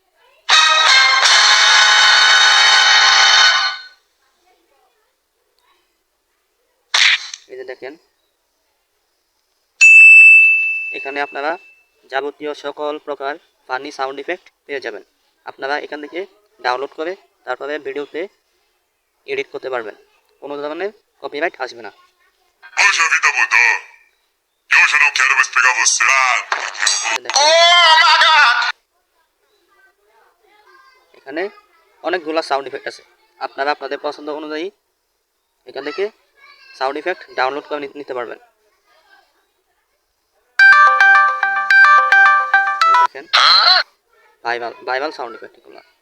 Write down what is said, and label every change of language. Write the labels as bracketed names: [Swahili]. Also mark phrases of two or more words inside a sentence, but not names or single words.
[Bangla] এই যে দেখেন, এখানে আপনারা যাবতীয় সকল প্রকার [English] funny sound effect [Bangla] পেয়ে যাবেন। আপনারা এখান থেকে ডাউনলোড করে তারপরে ভিডিওতে এডিট করতে পারবেন, কোনো ধরনের কপিরাইট আসবে না। [Portuguese] Hoje a vida mudou. E hoje eu não quero mais pegar você. [Bangla] এখানে অনেকগুলো [English] sound effect [Bangla] আছে, আপনারা আপনাদের পছন্দ অনুযায়ী এখান থেকে [English] sound effect [Bangla] ডাউনলোড করে নিতে পারবেন। দেখেন [English] viral sound effect [Bangla] এগুলো।